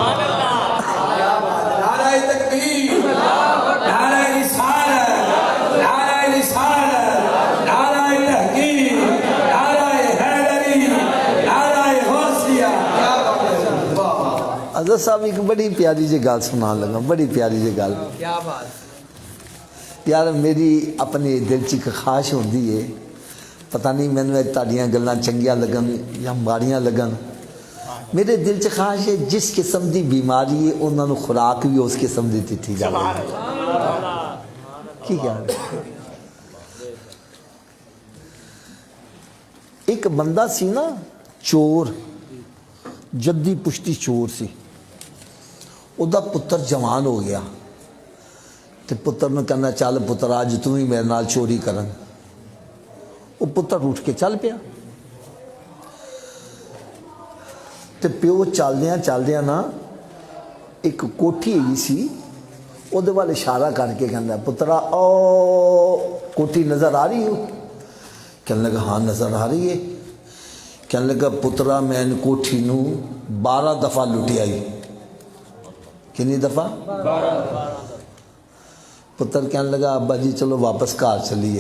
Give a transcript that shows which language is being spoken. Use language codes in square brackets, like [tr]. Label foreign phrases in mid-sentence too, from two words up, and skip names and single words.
[ur] نعرہ تکبیر، نعرہ رسالت، نعرہ رسالت، نعرہ تحقیق، نعرہ حیدری، نعرہ غوثیہ۔ [pa] حضرت صاحب ایک بڑی پیاری جی گل سنان لگا، بڑی پیاری جی گل۔ [ur] کیا بات؟ [pa] یار میری اپنے دل چ ایک خواہش ہوندی ہے، پتہ نہیں مینوں تہاڈیاں گلاں چنگیاں لگن یا ماڑیاں لگن، میرے دل چ خواہش ہے جس قسم دی بیماری ہے انہاں نوں خوراک بھی اس قسم دی دتی جاوے۔ کی خیال ہے؟ ایک بندہ سی نا چور، جدی پشتی چور سی، او دا پتر جوان ہو گیا تے پتر نے کہنا چل پتر آج تو ہی میرے نال چوری کرن۔ وہ پتر اٹھ کے چل پیا تے پیو چلدیاں نا ایک کوٹھی ہوئی سی، او دے وال اشارہ کر کے کہندا پترا او کوٹھی نظر آ رہی ہو؟ کہنے لگا ہاں نظر آ رہی ہے۔ کہنے لگا پترا میں ان کوٹھی نو 12 دفعہ لٹیا ہی۔ کنی دفعہ؟ 12۔ پتر کہنے لگا ابا جی چلو واپس گھر چلیے۔